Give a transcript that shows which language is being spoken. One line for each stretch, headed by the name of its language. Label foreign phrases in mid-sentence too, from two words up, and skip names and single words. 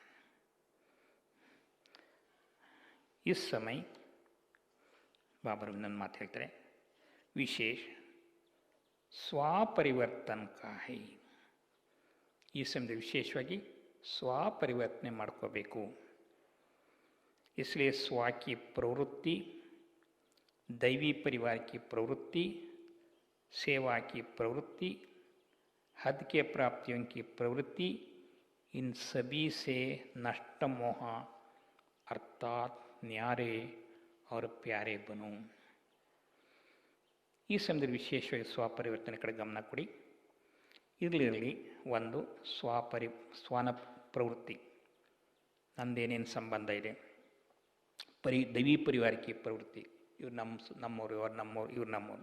Kannada: ಈ ಸಮಯ ಬಾಬರು ನನ್ನ ಮಾತು ಹೇಳ್ತಾರೆ,
Hindi: विशेष स्वपरिवर्तन का है.
Kannada: ಈ ಸಮಯದಲ್ಲಿ ವಿಶೇಷವಾಗಿ ಸ್ವಪರಿವರ್ತನೆ ಮಾಡ್ಕೋಬೇಕು.
Hindi: इसलिए स्व की प्रवृत्ति, दैवी परिवार की प्रवृत्ति, सेवा की प्रवृत्ति, हद के प्राप्तियों की प्रवृत्ति, इन सभी से नष्ट मोह अर्थात न्यारे और प्यारे बनो.
Kannada: ಈ ಸಮಯದಲ್ಲಿ ವಿಶೇಷವಾಗಿ ಸ್ವಪರಿವರ್ತನೆ ಕಡೆ ಗಮನ ಕೊಡಿ. ಇದರಲ್ಲಿ ಒಂದು ಸ್ವನ ಪ್ರವೃತ್ತಿ, ನಂದೇನೇನು ಸಂಬಂಧ ಇದೆ, ದೈವಿ ಪರಿವಾರಕ್ಕೆ ಪ್ರವೃತ್ತಿ, ಇವ್ರು ನಮ್ಮವರು, ಇವ್ರು ನಮ್ಮವ್ರು, ಇವ್ರು ನಮ್ಮವರು.